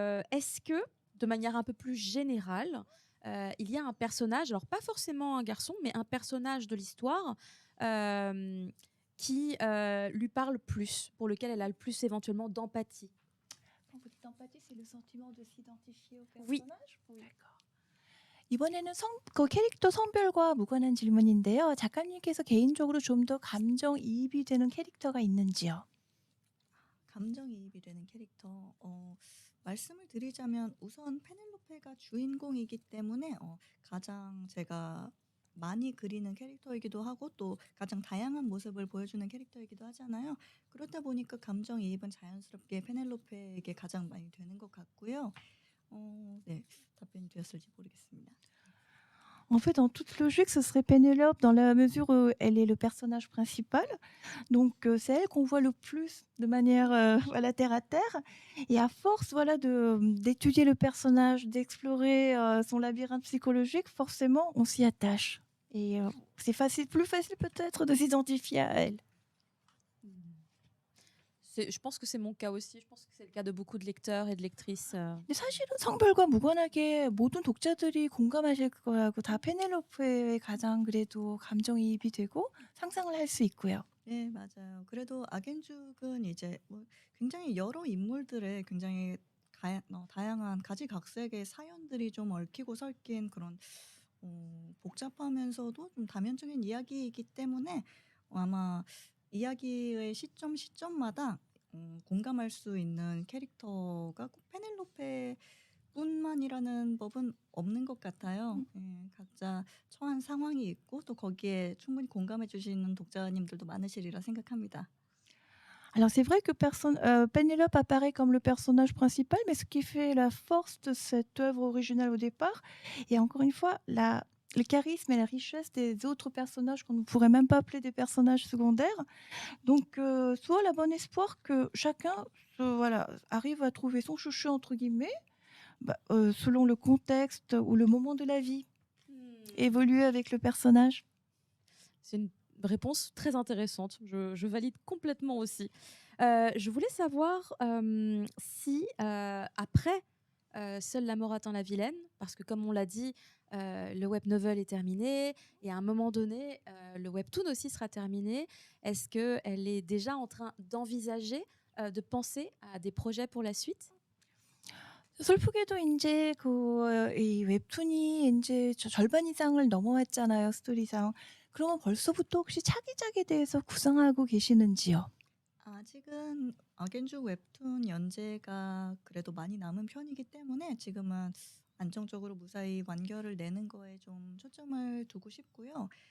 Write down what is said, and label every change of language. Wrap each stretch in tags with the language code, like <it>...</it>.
<fr>Est-ce que, de manière un peu plus générale, il y a un personnage, alors pas forcément un garçon, mais un personnage de l'histoire euh, qui lui parle plus, pour lequel elle a le plus éventuellement d'empathie? Quand vous dites empathie, c'est le sentiment de s'identifier au Oui. personnage. Oui. D'accord.</fr> <ko>이번에는 그 캐릭터 성별과 무관한 질문인데요. 작가님께서 개인적으로 좀 더 감정이입이 되는 캐릭터가 있는지요? 감정이입이 되는 캐릭터. 말씀을 드리자면 우선 페넬로페가 주인공이기 때문에 가장 제가 많이 그리는 캐릭터이기도 하고 또 가장 다양한 모습을 보여주는 캐릭터이기도 하잖아요. 그렇다 보니까 감정이입은 자연스럽게 페넬로페에게 가장 많이 되는 것 같고요. 네, 답변이 되었을지 모르겠습니다.</ko> <fr>En fait, en toute logique, ce serait Pénélope dans la mesure où elle est le personnage principal. Donc, c'est elle qu'on voit le plus de manière voilà, terre à terre. Et à force voilà, d'étudier le personnage, d'explorer son labyrinthe psychologique, forcément, on s'y attache. Et c'est plus facile peut-être de s'identifier à elle. Je pense que c'est mon cas aussi. Je pense que c'est le cas de beaucoup de lecteurs et de lectrices.</fr> <ko>근데 사실은 성별과 무관하게 모든 독자들이 공감하실 거라고 다 페넬로페에 가장 그래도 감정이입이 되고 상상을 할 수 있고요. 네, 맞아요. 그래도 악앤죽은 이제 뭐 굉장히 여러 인물들의 굉장히 다양한 가지각색의 사연들이 좀 얽히고 설킨 그런 복잡하면서도 좀 다면적인 이야기이기 때문에 아마 이야기의 시점마다 공감할 수 있는 캐릭터가 꼭 페넬로페뿐만이라는 법은 없는 것 같아요. 예, 각자 처한 상황이 있고 또 거기에 충분히 공감해 주시는 독자님들도 많으시리라 생각합니다.</ko> <fr>Alors c'est vrai que Pénélope apparaît comme le personnage principal, mais ce qui fait la force de cette œuvre originale au départ, et encore une fois, le charisme et la richesse des autres personnages qu'on ne pourrait même pas appeler des personnages secondaires. Donc, soit la bonne espoir que chacun voilà, arrive à trouver son chouchou, entre guillemets, selon le contexte ou le moment de la vie, évoluer avec le personnage. C'est une réponse très intéressante. Je valide complètement aussi. Je voulais savoir si, après Seule la mort attend la vilaine, parce que comme on l'a dit, le web novel est terminé et à un moment donné, le webtoon aussi sera terminé. Est-ce qu'elle est déjà en train d'envisager, de penser à des projets pour la suite?</fr> <ko>슬프게도 인제 이 웹툰이 인제 절반 이상을 넘어왔잖아요, 스토리상. 그러면 벌써부터 혹시 차기작에 대해서 구상하고 계시는지요? 아직은 악앤죽 웹툰 연재가 그래도 많이 남은 편이기 때문에 지금은 안정적으로 무사히 완결을 내는 거에 좀 초점을 두고 싶고요.</ko>